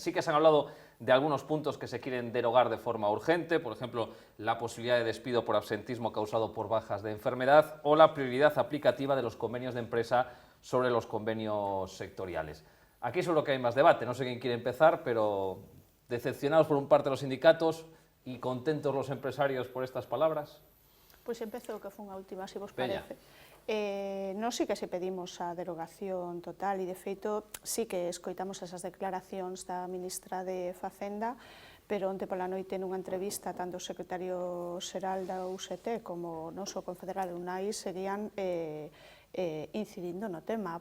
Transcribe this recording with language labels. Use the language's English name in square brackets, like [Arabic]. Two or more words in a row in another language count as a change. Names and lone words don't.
[Spanish] Sí que se han hablado de algunos puntos que se quieren derogar de forma urgente, por ejemplo, la posibilidad de despido por absentismo causado por bajas de enfermedad o la prioridad aplicativa de los convenios de empresa sobre los convenios sectoriales. Aquí seguro que hay más debate, no sé quién quiere empezar, pero decepcionados por un parte de los sindicatos y contentos los empresarios por estas palabras. [Galician] Pois empezo que foi unha última, se vos Veña. parece. Nós sí que se pedimos a derogación total e, de feito, sí que escoitamos esas declaracións da ministra de Facenda, pero onte pola noite nunha entrevista tanto o secretario xeral da UGT como o noso confederal UNAI seguían incidindo no tema.